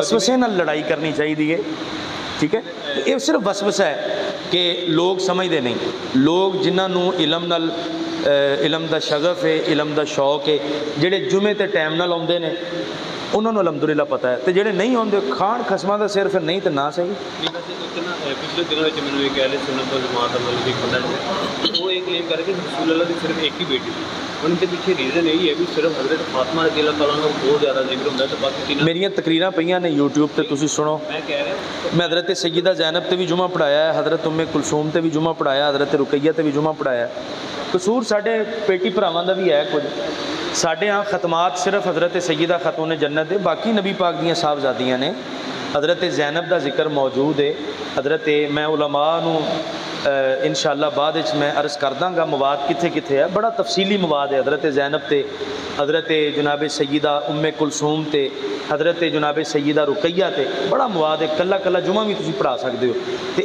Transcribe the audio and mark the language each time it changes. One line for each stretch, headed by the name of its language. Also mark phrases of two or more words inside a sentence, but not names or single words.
Punjabi: وسوسے نال لڑائی کرنی چاہیے، ٹھیک ہے،
Urdu: یہ صرف وسوسہ ہے کہ لوگ سمجھتے نہیں،
Punjabi: لوگ جنہوں علم نال علم دا شغف ہے، علم دا شوق ہے، جڑے جمعے تے ٹائم نال آتے ہیں انہوں نے الحمدللہ پتہ ہے، تو جڑے نہیں آتے کھان خسماں دا صرف نہیں تو نہ صحیح۔
Urdu: پچھلے دنوں میں نے ایک اہل سنت والجماعت کا مطلب ایک بندہ ہے وہ ایک کلیم کر کے رسول اللہ کی صرف ایک ہی بیٹی تھی، ان کے پیچھے ریزن یہی ہے کہ صرف حضرت فاطمہ رضی اللہ تعالیٰ کا بہت زیادہ ذکر ہوتا ہے، تو باقی تینوں
Punjabi: میریاں تقریراں پئیاں نے یوٹیوب تے تسی سنو،
Urdu: میں کہہ رہا ہوں
Punjabi: میں حضرت سیدہ زینب تے بھی جمعہ پڑھایا ہے، حضرت ام کلثوم تے بھی جمعہ پڑھایا، حضرت رقیہ تے بھی جمعہ پڑھایا ہے۔ قصور ساڈے پیٹی بھراواں دا بھی ہے کچھ، ساڈے ہاں ختمات صرف حضرت سیدہ خاتون جنت دے، باقی نبی پاک دیاں صاحبزادیاں نے، حضرت زینب دا ذکر موجود ہے، حضرت میں علماء نو انشاءاللہ بعد میں عرض کر داں گا مواد کتھے کتھے ہے، بڑا تفصیلی مواد ہے حضرت زینب تے، حضرت جناب سیدہ ام کلثوم تے، حضرت جناب سیدہ رقیہ تے، بڑا مواد ہے، کلا کلا جمعہ بھی تسی پڑھا سکتے ہو۔